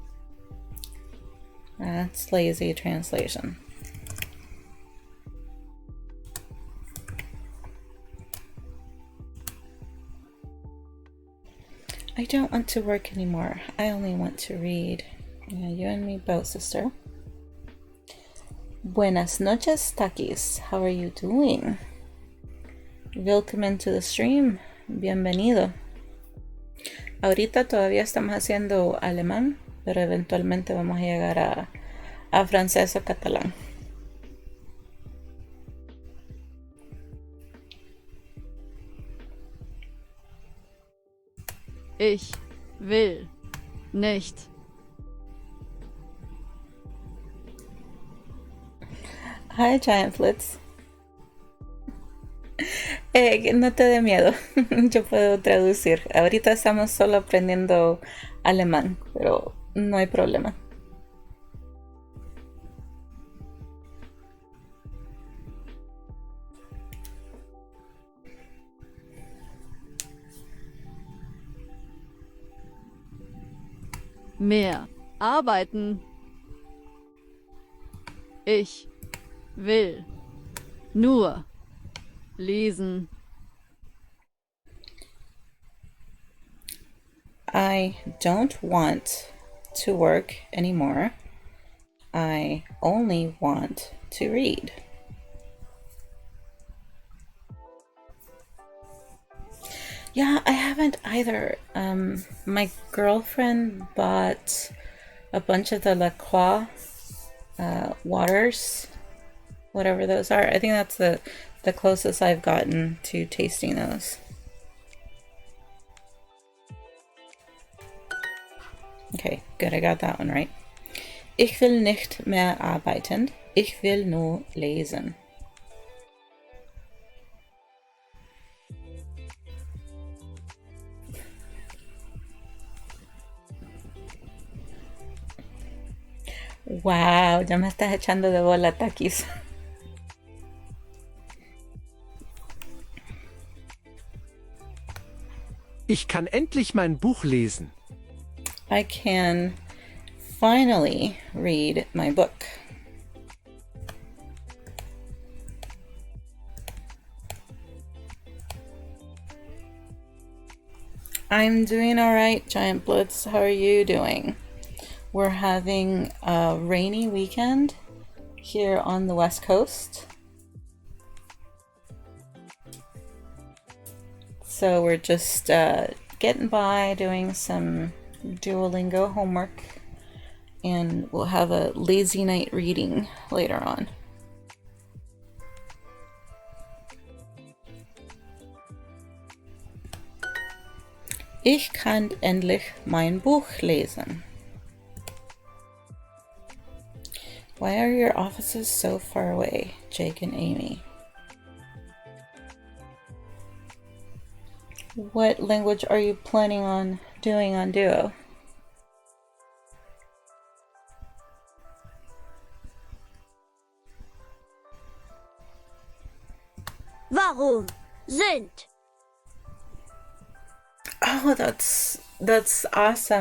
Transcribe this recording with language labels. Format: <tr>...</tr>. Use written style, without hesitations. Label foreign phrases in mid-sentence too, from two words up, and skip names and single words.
<en>That's lazy translation. I don't want to work anymore. I only want to read. Yeah, you and me both, sister.</en> <es>Buenas noches, Takis.</es> <en>How are you doing? Welcome to the stream.</en> <es>Bienvenido. Ahorita todavía estamos haciendo alemán, pero eventualmente vamos a llegar a francés o catalán.</es> <de>Ich will nicht.</de> <en>Hi, Giant Flits.</en> <es>No te dé miedo, yo puedo traducir. Ahorita estamos solo aprendiendo alemán, pero no hay problema.</es> <de>Mehr arbeiten. Ich will nur lesen.</de> <en>I don't want to work anymore. I only want to read. Yeah, I haven't either. My girlfriend bought a bunch of the La Croix waters, whatever those are. I think that's the closest I've gotten to tasting those. Okay, good, I got that one right.</en> <de>Ich will nicht mehr arbeiten. Ich will nur lesen.</de> <es>Wow, ya me estás echando de bola, Takis.</es> <de>Ich kann endlich mein Buch lesen.</de> <en>I can finally read my book. I'm doing all right, Giant Blitz. How are you doing? We're having a rainy weekend here on the West Coast. So we're just getting by, doing some Duolingo homework and we'll have a lazy night reading later on.</en> <de>Ich kann endlich mein Buch lesen.</de> <en>Why are your offices so far away, Jake and Amy? What language are you planning on doing on Duo?</en> <de>Warum sind?</de> <en>Oh, that's awesome.</en>